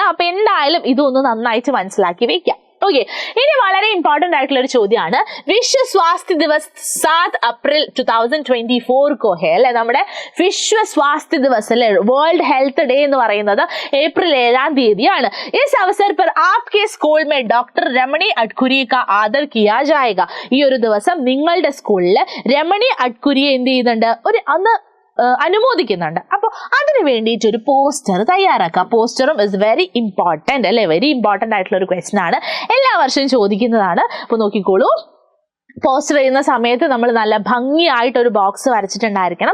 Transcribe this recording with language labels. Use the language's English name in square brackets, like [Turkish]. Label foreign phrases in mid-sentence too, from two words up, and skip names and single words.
[Malayalam] അപ്പൊ എന്തായാലും ഇതൊന്ന് നന്നായിട്ട് മനസ്സിലാക്കി വെക്കാം. ഓക്കെ, ഇനി വളരെ ഇമ്പോർട്ടന്റ് ആയിട്ടുള്ള ഒരു ചോദ്യമാണ്. [Hindi] विश्व स्वास्थ्य दिवस 7 अप्रैल 2024 को है [Malayalam] അല്ലെ, നമ്മുടെ [Hindi] विश्व स्वास्थ्य दिवस [Malayalam] അല്ലെ, [English] World Health Day [Malayalam] എന്ന് പറയുന്നത് ഏപ്രിൽ 7-ാം തീയതിയാണ്. [Hindi] इस अवसर पर आपके स्कूल में डॉक्टर रमणी अटकुरी का आदर किया जाएगा. [Malayalam] ഈ ഒരു ദിവസം നിങ്ങളുടെ സ്കൂളിൽ രമണി അട്കുരിയെ എന്ത് ചെയ്യുന്നുണ്ട്? അന്ന് അനുമോദിക്കുന്നുണ്ട്. അപ്പോൾ അതിന് വേണ്ടിയിട്ട് ഒരു പോസ്റ്റർ തയ്യാറാക്കുക. പോസ്റ്ററും [English] is very important [Malayalam] അല്ലെ, [English] very important [Malayalam] ആയിട്ടുള്ള ഒരു ക്വസ്റ്റൻ ആണ്, എല്ലാ വർഷവും ചോദിക്കുന്നതാണ്. അപ്പോൾ നോക്കിക്കോളൂ, പോസ്റ്റർ ചെയ്യുന്ന സമയത്ത് നമ്മൾ നല്ല ഭംഗിയായിട്ട് ഒരു ബോക്സ് വരച്ചിട്ടുണ്ടായിരിക്കണം.